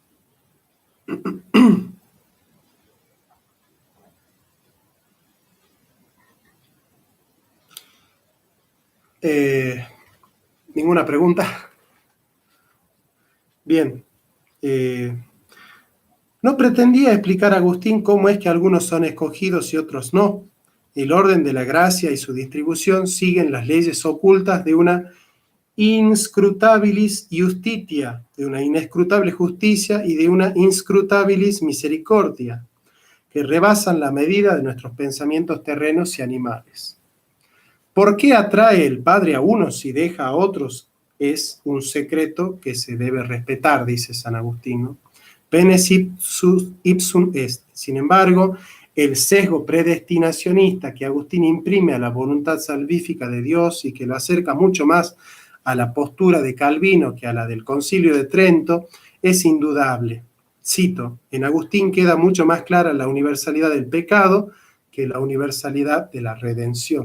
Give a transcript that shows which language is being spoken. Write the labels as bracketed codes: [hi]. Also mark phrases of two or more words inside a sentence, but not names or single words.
[es] ¿Ninguna pregunta? Bien. No pretendía explicar a Agustín cómo es que algunos son escogidos y otros no. El orden de la gracia y su distribución siguen las leyes ocultas de una [la] inscrutabilis justitia, [es] de una inescrutable justicia y de una [la] inscrutabilis misericordia, [es] que rebasan la medida de nuestros pensamientos terrenos y animales. ¿Por qué atrae el Padre a unos y deja a otros? Es un secreto que se debe respetar, dice San Agustín, ¿no? [la] Penes ipsum est. [es] Sin embargo, el sesgo predestinacionista que Agustín imprime a la voluntad salvífica de Dios y que lo acerca mucho más a la postura de Calvino que a la del Concilio de Trento es indudable. Cito, en Agustín queda mucho más clara la universalidad del pecado que la universalidad de la redención.